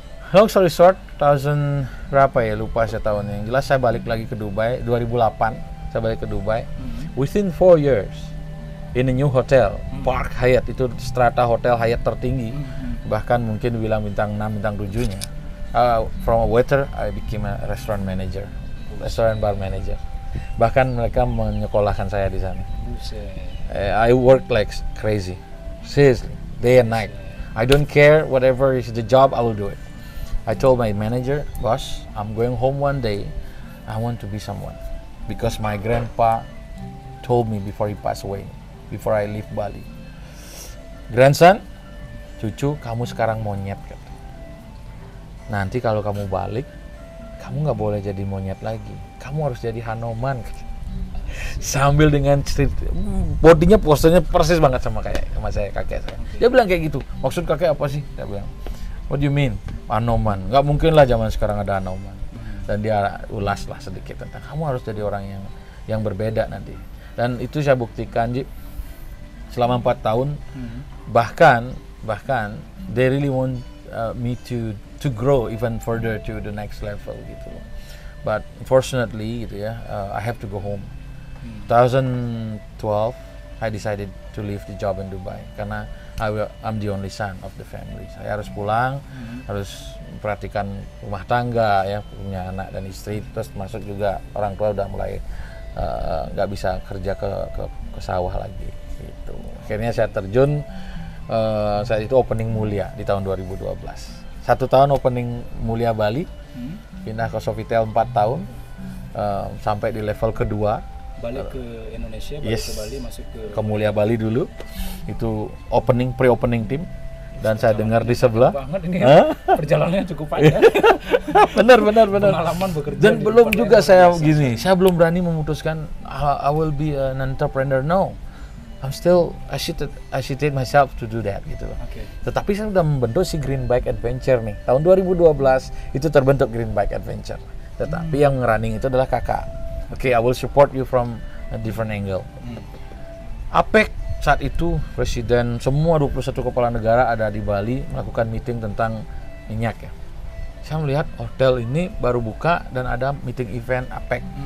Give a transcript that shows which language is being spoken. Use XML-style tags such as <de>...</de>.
<id>Long story short, tahun berapa ya, lupa saya tahunnya. Yang jelas saya balik lagi ke Dubai, 2008 saya balik ke Dubai.</id> <en>Within 4 years, in a new hotel, Park Hyatt,</en> <id>itu strata hotel Hyatt tertinggi. Bahkan mungkin bilang bintang 6, bintang 7-nya.</id> <en>From a waiter, I became a restaurant manager, restaurant bar manager.</en> <id>Bahkan mereka menyekolahkan saya di sana.</id> <en>I work like crazy, seriously, day and night. I don't care whatever is the job, I will do it. I told my manager, boss, I'm going home one day. I want to be someone, because my grandpa told me before he passed away, before I leave Bali, grandson,</en> <id>cucu, kamu sekarang monyet, kata. Nanti kalau kamu balik, kamu nggak boleh jadi monyet lagi. Kamu harus jadi Hanuman, kata. Sambil dengan cerita, bodinya posenya persis banget sama saya, kakek saya. Dia bilang kayak gitu. Maksud kakek apa sih? Dia bilang,</id> <en>what do you mean?</en> <id>Hanuman. Nggak mungkin lah zaman sekarang ada Hanuman. Dan dia ulas lah sedikit tentang kamu harus jadi orang yang berbeda nanti. Dan itu saya buktikan, Ji, selama 4 tahun.</id> <en>Bahkan they really want me to grow even further to the next level gitu. But unfortunately gitu ya, I have to go home. 2012 I decided to leave the job in Dubai karena I'm the only son of the family.</en> <id>Saya harus pulang, harus memperhatikan rumah tangga ya, punya anak dan istri, terus masuk juga orang tua udah mulai nggak bisa kerja ke sawah lagi gitu. Akhirnya saya terjun saat itu opening Mulia di tahun 2012. 1 tahun opening Mulia Bali, pindah ke Sofitel 4 tahun sampai di level kedua. Balik ke Indonesia, balik ke Bali, masuk ke Mulia Bali dulu. Itu pre-opening tim. Dan saya dengar di sebelah. Banget ini kan, perjalanannya cukup panjang. benar. Pengalaman bekerja. Dan belum juga saya gini, saya belum berani memutuskan</id> <en>I will be an entrepreneur. No, I'm still hesitate myself to do that gitu.</en> <id>Tetapi saya sudah membentuk si Green Bike Adventure nih. Tahun 2012 itu terbentuk Green Bike Adventure. Tetapi yang running itu adalah kakak.</id> <en>I will support you from a different angle.</en> <id>APEC saat itu presiden semua 21 kepala negara ada di Bali melakukan meeting tentang minyak ya. Saya melihat hotel ini baru buka dan ada meeting event APEC.</id>